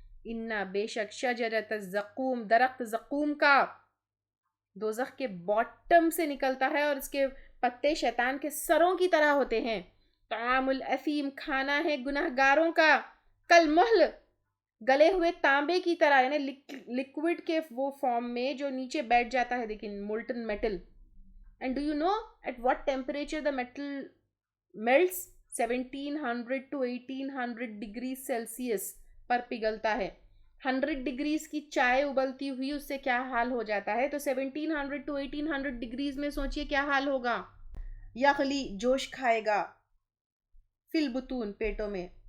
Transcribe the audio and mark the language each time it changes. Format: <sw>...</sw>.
<ur>انا، بے شک، شجرۃ الزقوم، درخت زقوم کا، دوزخ کے باٹم سے نکلتا ہے، اور اس کے پتے شیطان کے سروں کی طرح ہوتے ہیں.</ur> <ar>طعام الاثیم،</ar> <ur>کھانا ہے گناہ گاروں کا. کالمہل، گلے ہوئے تانبے کی طرح، یعنی لکوڈ کے وہ فارم میں جو نیچے بیٹھ جاتا ہے، لیکن</ur> <en>Molten metal. And do you know at what temperature the metal melts? 1700 to 1800 degrees Celsius</en> <ur>پر پگھلتا ہے. 100 ڈگریز کی چائے ابلتی ہوئی اس سے کیا حال ہو جاتا ہے، تو 1700 to 1800 ڈگریز میں سوچئے کیا حال ہوگا. یغلی، جوش کھائے گا.</ur> <ar>فی البطون،</ar> <ur>پیٹوں میں.</ur>